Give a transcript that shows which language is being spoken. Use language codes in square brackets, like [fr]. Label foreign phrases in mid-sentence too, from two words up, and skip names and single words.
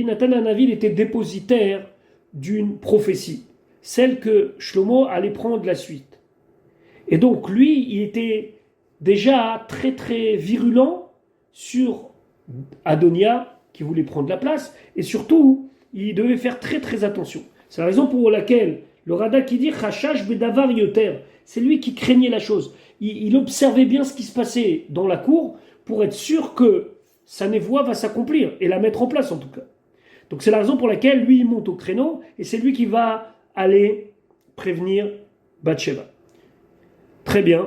[fr] Nathan Hanavi, il était dépositaire d'une prophétie, celle que Shlomo allait prendre la suite. Et donc lui, il était déjà très très virulent sur Adonia, qui voulait prendre la place, et surtout, il devait faire très très attention. C'est la raison pour laquelle le Radak qui dit [he] חשש בדבר יותר, [fr] c'est lui qui craignait la chose. Il observait bien ce qui se passait dans la cour pour être sûr que sa névoie va s'accomplir et la mettre en place en tout cas. Donc c'est la raison pour laquelle lui il monte au créneau et c'est lui qui va aller prévenir Bathsheba. Très bien.